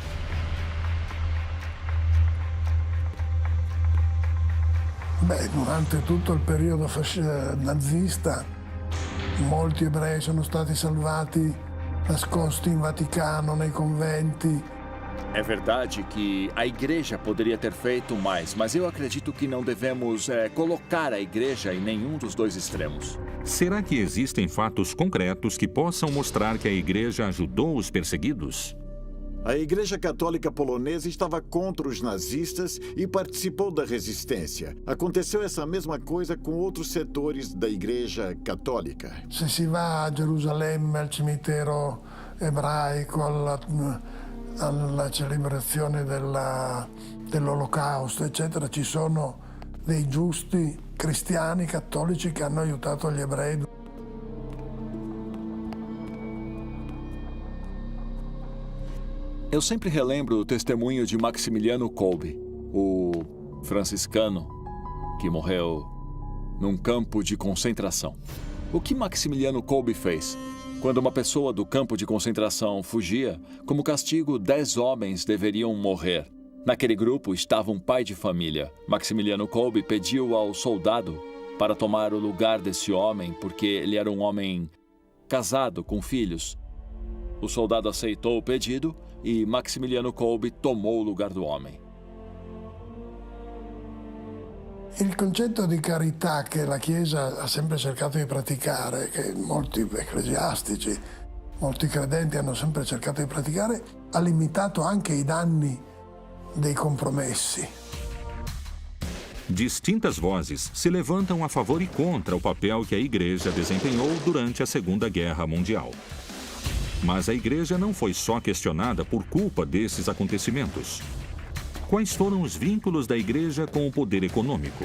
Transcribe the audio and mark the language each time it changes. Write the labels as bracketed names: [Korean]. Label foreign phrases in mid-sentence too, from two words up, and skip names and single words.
[Italian] Beh, durante tutto il periodo nazista, molti ebrei sono stati salvati, nascosti in Vaticano, nei conventi. [Portuguese] É verdade que a Igreja poderia ter feito mais, mas eu acredito que não devemos colocar a Igreja em nenhum dos dois extremos. Será que existem fatos concretos que possam mostrar que a Igreja ajudou os perseguidos? A Igreja Católica Polonesa estava contra os nazistas e participou da resistência. Aconteceu essa mesma coisa com outros setores da Igreja Católica. [Italian] Se si va a Gerusalemme, al cimitero ebraico, alla celebrazione dell'Olocausto, eccetera, ci sono dei giusti cristiani cattolici che hanno aiutato gli ebrei. [Portuguese] Eu sempre relembro o testemunho de Maximiliano Kolbe, o franciscano que morreu num campo de concentração. O que Maximiliano Kolbe fez? Quando uma pessoa do campo de concentração fugia, como castigo, 10 homens deveriam morrer. Naquele grupo estava um pai de família. Maximiliano Kolbe pediu ao soldado para tomar o lugar desse homem, porque ele era um homem casado, com filhos. O soldado aceitou o pedido e Maximiliano Kolbe tomou o lugar do homem. [Italian] Il concetto di carità che la Chiesa ha sempre cercato di praticare, che molti ecclesiastici, molti credenti hanno sempre cercato di praticare, ha limitato anche i danni dei compromessi. [Portuguese] Distintas vozes se levantam a favor e contra o papel que a Igreja desempenhou durante a Segunda Guerra Mundial. Mas a igreja não foi só questionada por culpa desses acontecimentos. Quais foram os vínculos da igreja com o poder econômico?